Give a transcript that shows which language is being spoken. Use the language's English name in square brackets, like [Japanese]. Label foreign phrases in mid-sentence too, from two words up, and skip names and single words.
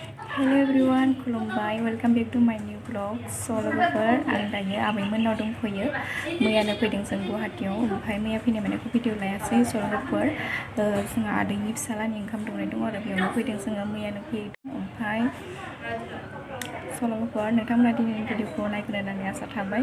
[English] Hello everyone, खुलुमबाय, welcome back to my new vlog. [Bodo] So लोगोफोर आं दायो आबैमोननाव दंफैयो। मैयानो फैदों जों गुवाहाटीयाव, ओमफ्राय मैया फैनाय माने भिडिअ लायासै। स लोगोफोर जोंहा आदैनि फिसालानि ओंखाम दौनाय दं आरो बेयावनो फैदों जोङो मैयानो फैदों। ओमफ्राय स लोगोफोर नोंथांमोना दिनैनि भिडिअखौ नायगोन होननानै आसा थाबाय।